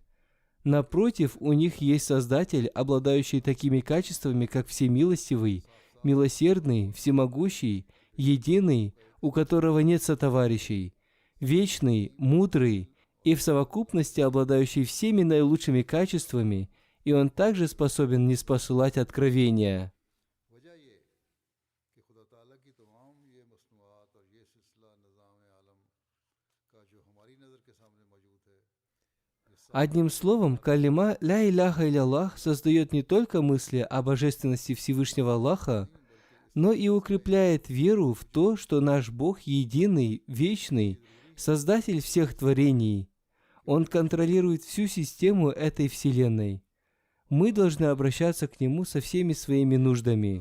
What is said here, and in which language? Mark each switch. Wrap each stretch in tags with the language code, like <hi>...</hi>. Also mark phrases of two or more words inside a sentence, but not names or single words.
<ru>Напротив, у них есть Создатель, обладающий такими качествами, как всемилостивый, милосердный, всемогущий, единый, у которого нет сотоварищей, вечный, мудрый и в совокупности обладающий всеми наилучшими качествами, и Он также способен ниспосылать откровения. Одним словом, калима</ru> <ar>«لا إله إلا الله»</ar> <ru>создает не только мысли о божественности Всевышнего Аллаха, но и укрепляет веру в то, что наш Бог единый, вечный, Создатель всех творений. Он контролирует всю систему этой Вселенной. Мы должны обращаться к Нему со всеми своими нуждами.</ru>